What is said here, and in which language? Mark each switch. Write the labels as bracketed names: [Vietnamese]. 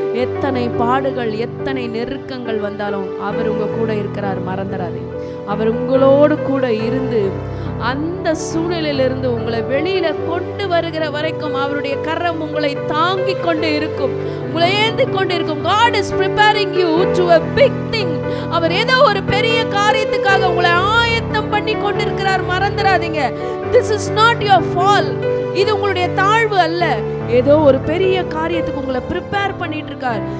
[Tamil] எத்தனை பாடுகள், எத்தனை நெருக்கங்கள் வந்தாலும் அவர் உங்க கூட இருக்கிறார், மறந்துடாதீங்க. அவர் உங்களோடு கூட இருந்து அந்த சூழ்நிலையிலிருந்து உங்களை வெளியில கொண்டு வருகிற வரைக்கும் அவருடைய கரம் உங்களை தாங்கி கொண்டு இருக்கும், உங்களை ஏந்தி கொண்டு இருக்கும். [English] God is preparing you to a big thing. [Tamil] அவர் ஏதோ ஒரு பெரிய காரியத்துக்காக உங்களை ஆயத்தம் பண்ணி கொண்டிருக்கிறார், மறந்துடாதீங்க. [English] This is not your fall. [Tamil] இது உங்களுடைய தாழ்வு அல்ல, ஏதோ ஒரு பெரிய காரியத்துக்கு உங்களை ப்ரிப்பேர் பண்ணிட்டு இருக்கார்.